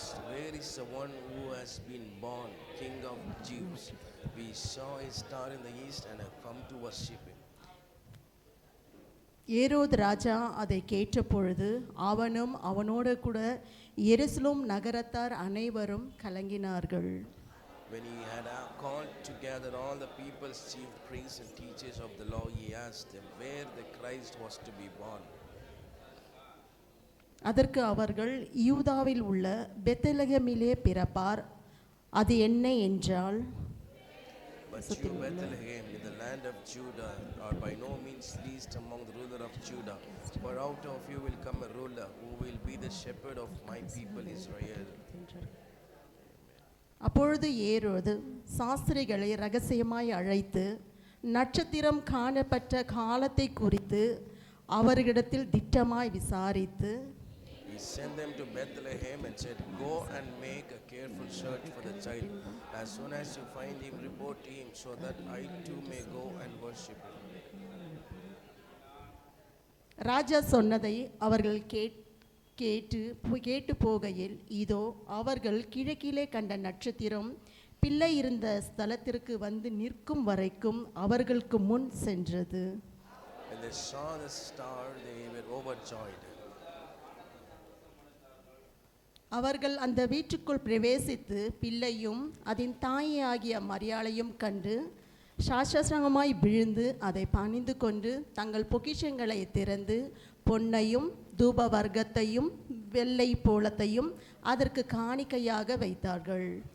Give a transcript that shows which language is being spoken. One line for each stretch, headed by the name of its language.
English: Where is the one who has been born King of Jews? We saw a star in the east and have come to worship him.
Tamil: ஏரோது ராஜா அதை கேட்டபொழுது அவனும் அவனோடு கூட எருசலேம் நகரத்தார் அனைவரும் கலங்கினார்கள்.
English: When he had called together all the people's chief priests and teachers of the law, he asked them where the Christ was to be born.
Tamil: அதற்கு அவர்கள், யூதாவில் உள்ள பெத்லகேமிலே பிறப்பார், அது என்ன என்றால்,
English: But you, Bethlehem, in the land of Judah, are by no means least among the ruler of Judah, for out of you will come a ruler who will be the shepherd of my people Israel.
Tamil: அப்பொழுது ஏரோது சாஸ்திரிகளை ரகசியமாய் அழைத்து நட்சத்திரம் காணப்பட்ட காலத்தை குறித்து அவர்களிடத்தில் திட்டமாய் விசாரித்து,
English: He sent them to Bethlehem and said, go and make a careful search for the child. As soon as you find him, report to him, so that I too may go and worship him.
Tamil: ராஜா சொன்னதை அவர்கள் கேட்டு போகையில், இதோ அவர்கள் கிழக்கிலே கண்ட நட்சத்திரம் பிள்ளை இருந்த ஸ்தலத்திற்கு வந்து நிற்கும் வரைக்கும் அவர்களுக்கு முன் சென்றது.
English: When they saw the star, they were overjoyed.
Tamil: அவர்கள் அந்த வீட்டுக்குள் பிரவேசித்து பிள்ளையும் அதன் தாயாகிய மரியாளையும் கண்டு சாஷ்டாங்கமாய் விழுந்து அதை பணிந்து கொண்டு தங்கள் பொக்கிஷங்களை திறந்து பொன்னையும் தூப வர்க்கத்தையும் வெள்ளை போலத்தையும் அதற்கு காணிக்கையாக வைத்தார்கள்.